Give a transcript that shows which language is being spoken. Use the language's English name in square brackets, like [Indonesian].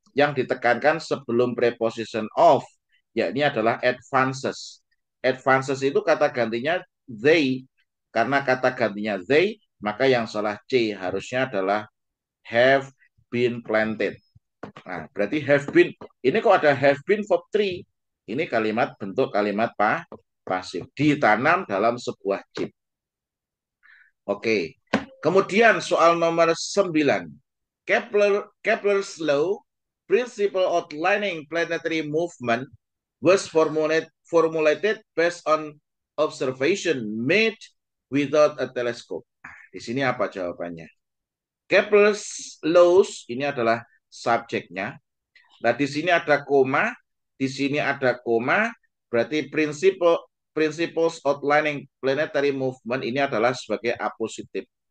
[Indonesian] yang ditekankan sebelum preposition of, yakni adalah advances. Advances itu kata gantinya they. Karena kata gantinya they, maka yang salah C harusnya adalah [English] have been planted. [Indonesian] Nah, berarti have been. Ini kok ada have been verb 3. Ini kalimat bentuk kalimat pasif. Ditanam dalam sebuah chip. Oke. Kemudian soal nomor 9. [English] Kepler's law, principle outlining planetary movement, was formulated based on observation made without a telescope. [Indonesian] Di sini apa jawabannya? Kepler's laws ini adalah subjeknya. Nah, di sini ada koma, di sini ada koma, berarti [English] principles outlining planetary movement [Indonesian] ini adalah sebagai apositif.